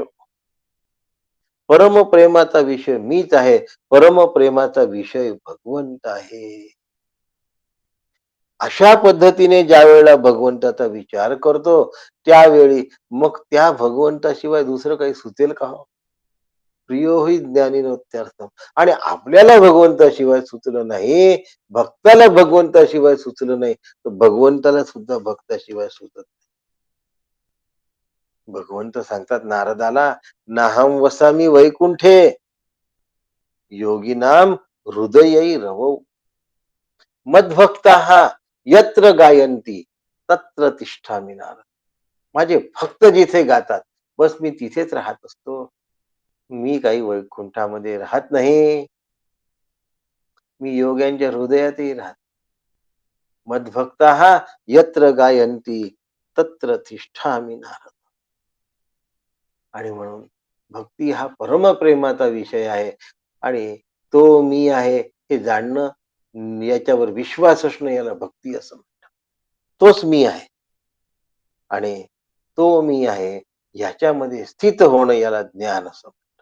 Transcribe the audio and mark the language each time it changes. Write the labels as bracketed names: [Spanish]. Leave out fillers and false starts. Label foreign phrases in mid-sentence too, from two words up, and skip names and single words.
[Marathi] परम प्रेमाचा विषय मीच आहे, परम प्रेमाचा विषय भगवंत आहे. अशा पद्धतीने ज्या वेळेला भगवंताचा विचार करतो, त्यावेळी मग त्या भगवंताशिवाय दुसरं काही सुचेल का हो? [Sanskrit] प्रियो हि ज्ञानिनोत्यर्थम. [Marathi] आणि आपल्याला भगवंताशिवाय सुचलं नाही, भक्ताला भगवंताशिवाय सुचलं नाही, तर भगवंताला सुद्धा भक्ताशिवाय सुचत नाही. भगवंत सांगतात नारदाला, [Sanskrit] नाहम वसामी वैकुंठे योगिनाम हृदयी रवौ मद्भक्ताः यत्र गायन्ति तत्र तिष्ठामि नारद. [Marathi] माझे भक्त जिथे गातात, बस मी तिथेच राहत असतो. मी काही वैकुंठामध्ये राहत नाही. मी योग्यांच्या हृदयातही राहत. [Sanskrit] मद्भक्ताः यत्र गायन्ति तत्र तिष्ठामि नारद. [Marathi] आणि म्हणून भक्ती हा परमप्रेमाचा विषय आहे आणि तो मी आहे हे जाणणं, याच्यावर विश्वास असणं, याला भक्ती असं म्हणतात. तोच मी आहे आणि तो मी आहे ह्याच्यामध्ये स्थित होणं, याला ज्ञान असं म्हणतात.